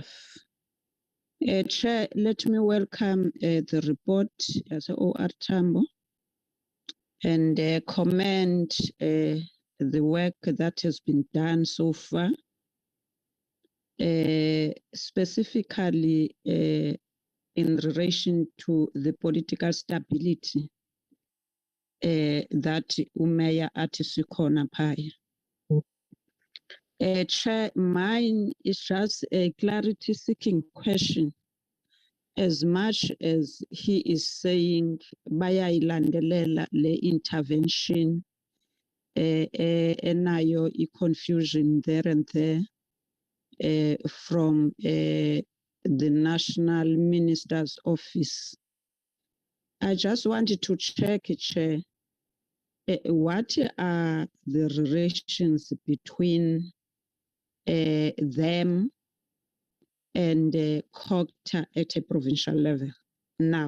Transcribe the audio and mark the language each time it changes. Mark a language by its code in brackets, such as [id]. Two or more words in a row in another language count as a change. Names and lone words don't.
[en] Chair, let me welcome the report as OR Tambo and commend the work that has been done so far, specifically in relation to the political stability that [xh] umeya athi sikhona phaya. [en] Chair, mine is just a clarity-seeking question. As much as he is saying [xh] bayayilandelela le [en] intervention, enayo confusion there and there from the National Minister's Office. I just wanted to check, Chair, what are the relations between them and COGTA at a provincial level now?